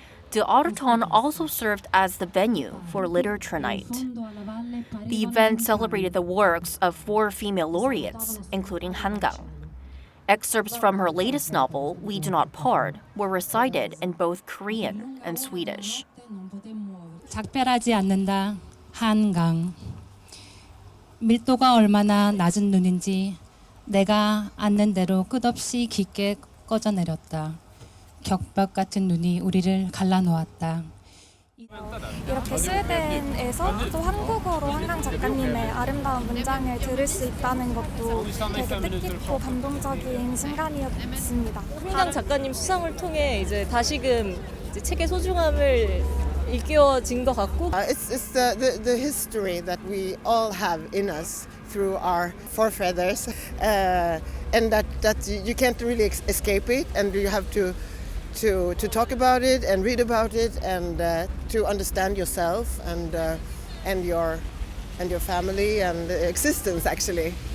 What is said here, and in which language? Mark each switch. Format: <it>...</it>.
<en>De Arirang also served as the venue for Literature Night. The event celebrated the works of 4 female laureates, including Han Kang. Excerpts from her latest novel, We Do Not Part, were recited in both Korean and Swedish.</en> <ko>작별하지 않는다, 한강. 밀도가 얼마나 낮은 눈인지 내가 앉는 대로 끝없이 깊게 꺼져내렸다. 격벽 같은 눈이 우리를 갈라놓았다. 이렇게 스웨덴에서 또 한국어로 한강 작가님의 아름다운 문장을 들을 수 있다는 것도 되게 뜻깊고 감동적인 순간이었습니다. 한강 작가님 수상을 통해 이제 다시금 이제 책의 소중함을 일깨워진 것 같고.</ko> <en>It's the history that we all have in us through our forefathers, and that you can't really escape it, and you have to talk about it and read about it and to understand yourself and your family and existence actually.</en>